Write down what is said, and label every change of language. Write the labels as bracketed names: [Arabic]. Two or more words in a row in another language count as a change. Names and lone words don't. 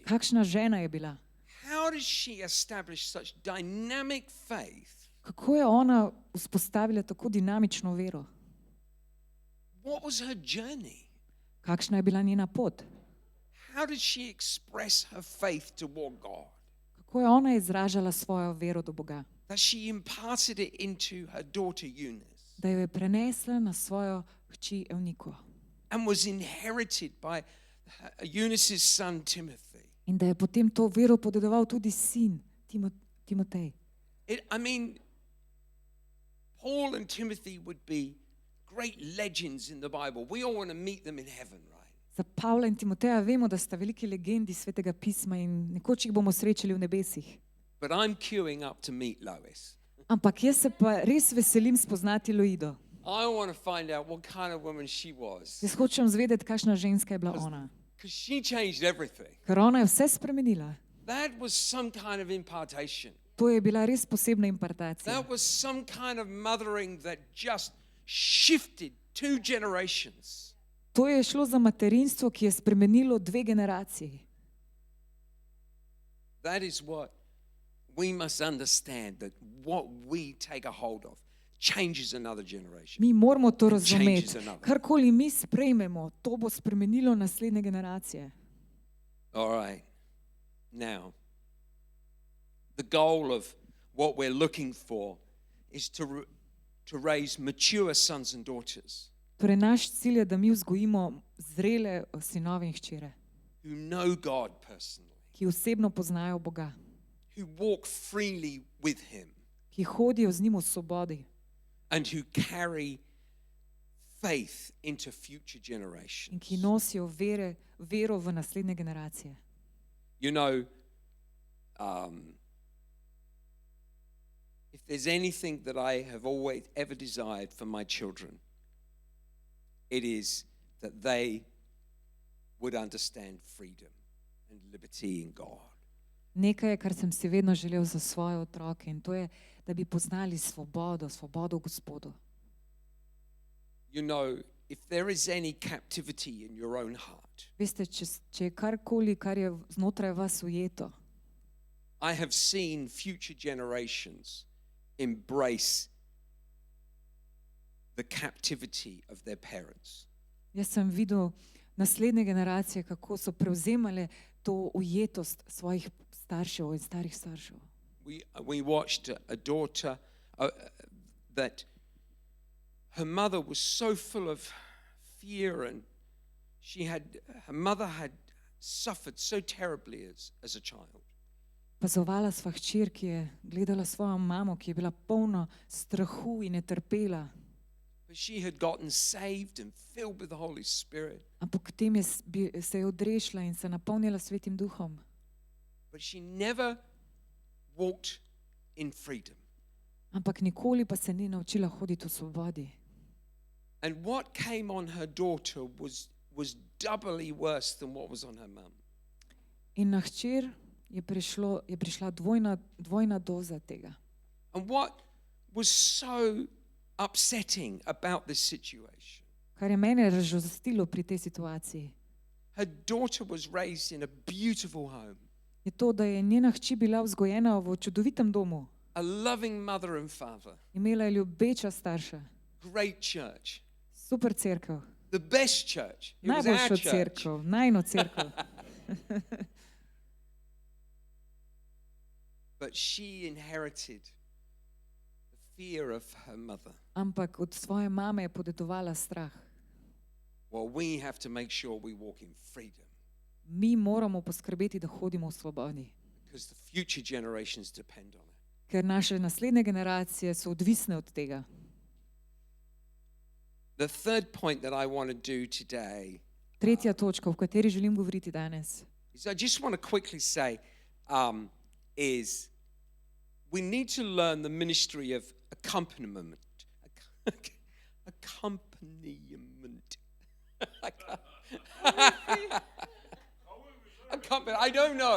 [Slovenian] Kakšna žena je bila? [English] How did she establish such dynamic faith? [Slovenian] Kako je ona vzpostavila tako dinamično vero? [English] What was her journey? [Slovenian] Kakšna je bila njena pot? [English] How did she express her faith toward God? [Slovenian] Kako je ona izražala svojo vero do Boga? [English] That she imparted it into her daughter Eunice [Slovenian] Da jo je prenesla na svojo hči Evniko [English] and was inherited by Eunice's son Timothy. [Slovenian] in da je potem to vero podedoval tudi sin Timotej. [English] I mean, Paul and Timothy would be great legends in the Bible. We all want to meet them in heaven, right? [Slovenian] Za Pavla in Timoteja vemo, da sta veliki legendi Svetega pisma in nekoč jih bomo srečali v nebesih. [English] But I'm queuing up to meet Lois. [Slovenian] Ampak jaz se pa res veselim spoznati Loido. [English] I want to find out what kind of woman she was, [Slovenian] Jaz hočem zvedeti, kakšna ženska je bila ona. [English] because she changed everything. [Slovenian] Ker ona je vse spremenila. [English] That was some kind of impartation. [Slovenian] To je bila res posebna impartacija. [English] That was some kind of mothering that just shifted 2 generations. [Slovenian] To je šlo za materinstvo, ki je spremenilo 2 generaciji. [English] That is what we must understand, that what we take a hold of changes another generation. [Slovenian] Mi moramo to [English] It [Slovenian] razumeti. [English] changes another. [Slovenian] Karkoli mi sprejmemo, to bo spremenilo naslednje generacije. [English] All right. Now, the goal of what we're looking for is to raise mature sons and daughters [Slovenian] Torej, naš cilj je, da mi vzgojimo zrele sinove in hčere, [English] who know God personally, [Slovenian] ki osebno poznajo Boga, [English] who walk freely with Him, [Slovenian] ki hodijo z njim v svobodi [English] and who carry faith into future [Slovenian] in [English] generations. [Slovenian] ki nosijo vero v naslednje generacije. [English] You know, if there's anything that I have always ever desired for my children, it is that they would understand freedom and liberty in God. [Slovenian] Nekaj je, kar sem si vedno želel za svoje otroke, in to je, da bi poznali svobodo v Gospodu. [English] You know, if there is any captivity in your own heart, [Slovenian] Veste, če je karkoli, kar je znotraj vas ujeto, [English] I have seen future generations embrace the captivity of their parents. [Slovenian] jaz sem videl naslednje generacije, kako so prevzemale to ujetost svojih staršev in starih staršev. [English] We watched a daughter that her mother was so full of fear, and her mother had suffered so terribly as a child. [Slovenian] Pazovala sva hčer, ki je gledala svojo mamo, ki je bila polna strahu in je trpela. [English] But she had gotten saved and filled with the Holy Spirit. [Slovenian] Ampak potem se je odrešila in se napolnila Svetim Duhom. [English] But she never walked in freedom. [Slovenian] Ampak nikoli pa se ni naučila hoditi v svobodi. [English] And what came on her daughter was doubly worse than what was on her mum. [Slovenian] In na hčer je prišla dvojna doza tega. [English] And what was so upsetting about this situation, [Slovenian] Kar je mene razžalostilo pri tej situaciji, [English] her daughter was raised in a beautiful home, [Slovenian] je to, da je njena hči bila vzgojena v čudovitem domu. [English] a loving mother and father, [Slovenian] Imela je ljubeča starša, [English] great church, [Slovenian] super cerkev, [English] the best church. It was our [Slovenian] najboljšo [English] church. [Slovenian] cerkev, najino cerkev. [English] But she inherited the fear of her mother. [Slovenian] Ampak od svoje mame je podedovala strah. [English] Well, we have to make sure we walk in freedom, [Slovenian] Mi moramo poskrbeti, da hodimo v svobodi, [English] because the future generations depend on it. [Slovenian] ker naše naslednje generacije so odvisne od tega. [English] The third point that I want to do today [Slovenian] Tretja točka, o kateri želim govoriti danes, [English] is I just want to quickly say is we need to learn the ministry of accompaniment. Accompaniment. I don't know.